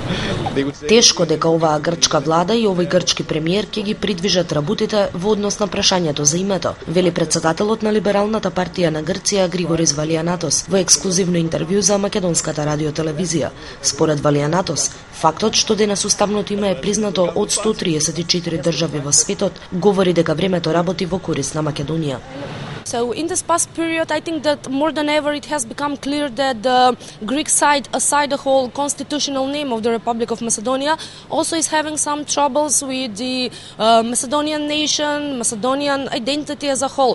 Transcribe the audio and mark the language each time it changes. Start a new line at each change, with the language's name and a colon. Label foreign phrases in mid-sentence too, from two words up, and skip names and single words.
Macedonian: Тешко дека оваа грчка влада и овој грчки премиер ќе ги придвижат работите во однос на прашањето за името, вели претседателот на Либералната партија на Грција Григори Vallianatos во ексклузивно интервју за Македонската радио телевизија. Според Vallianatos, фактот што денес уставното име е признато од 134 држави во светот говори дека времето работи во корист на Македонија.
English: So in this past period, I think that more than ever it has become clear that the Greek side, aside the whole constitutional name of the Republic of Macedonia, also is having some troubles with the Macedonian nation, Macedonian identity as a whole.